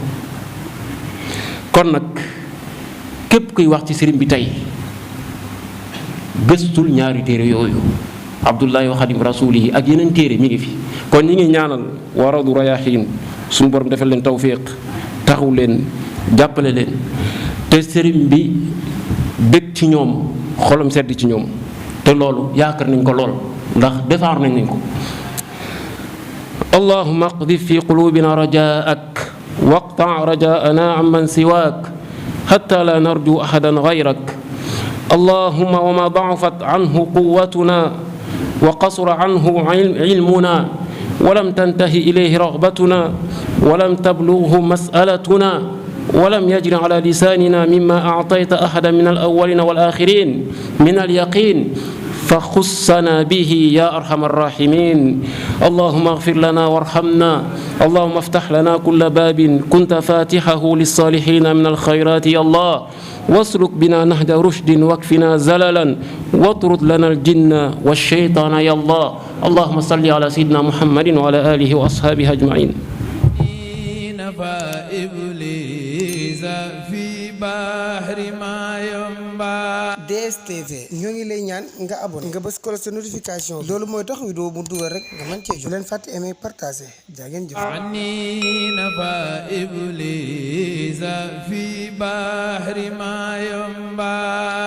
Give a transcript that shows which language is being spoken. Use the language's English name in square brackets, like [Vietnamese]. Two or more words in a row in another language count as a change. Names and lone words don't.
[Wolof] kon nag képp kuy wax ci sëriñ bi tey gëstul ñaari téere yooyu Abdullahi wa Xadim Rasuulihi ak yeneen téere mi ngi fi. kon ñi ngi ñaanal wa Rawdu Rayaahiin suñu borom defal leen tawfiq taxaw leen jàppale leen te sëriñ bi bëgg ci ñoom xolam sedd ci ñoom te loolu yaakaar nañ ko lool ndax defar nañ ko. [Arabic] اللهم اقذف في قلوبنا رجاءك واقطع رجاءنا عمن سواك حتى لا نرجو أحدا غيرك اللهم وما ضعفت عنه قوتنا وقصرت عنه علمنا ولم تنته إليه رغبتنا ولم تبلغه مسألتنا ولم يجر على لساننا مما أعطيت أحدا من الأولين والآخرين من اليقين فخصنا به يا أرحم الراحمين اللهم اغفر لنا وارحمنا اللهم افتح لنا كل باب كنت فاتحه للصالحين من الخيرات يا الله واسلك بنا نهج رشد واكفنا زللا واطرد لنا الجن والشيطان يا الله اللهم صل على سيدنا محمد وعلى آله وأصحابه أجمعين [Wolof] DSTV ñoo ngi lay ñaan nga abonné nga bës ko sa notification loolu mooy tax vidéo mu dugal rek nga mën cee jot leen fàtte [French] aimer partager [Wolof] jaa ngeen jëf ani nafa iblis fi bahri ma yamba